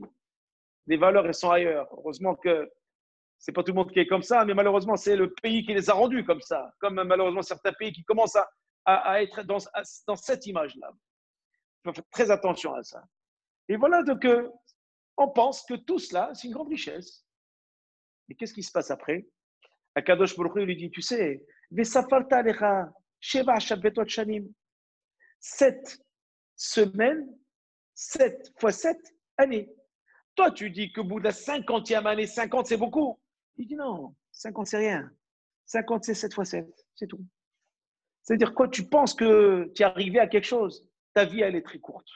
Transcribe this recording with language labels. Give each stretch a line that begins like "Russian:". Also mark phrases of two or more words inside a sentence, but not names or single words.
French: Les valeurs, elles sont ailleurs. Heureusement que c'est pas tout le monde qui est comme ça, mais malheureusement, c'est le pays qui les a rendus comme ça. Comme malheureusement certains pays qui commencent à être dans cette image-là. Il faut faire très attention à ça. Et voilà, donc, on pense que tout cela, c'est une grande richesse. Mais qu'est-ce qui se passe après? Akadosh Baruch Hu lui dit, tu sais,
Hebrew: וספרת לך שבע שבתות שנים.
French: 7 semaines, 7 fois 7 années. Toi, tu dis qu'au bout de la 50e année, 50, c'est beaucoup. Il dit non, 50, c'est rien. 50, c'est 7 fois 7, c'est tout. C'est-à-dire quoi? Tu penses que tu es arrivé à quelque chose. Ta vie, elle est très courte.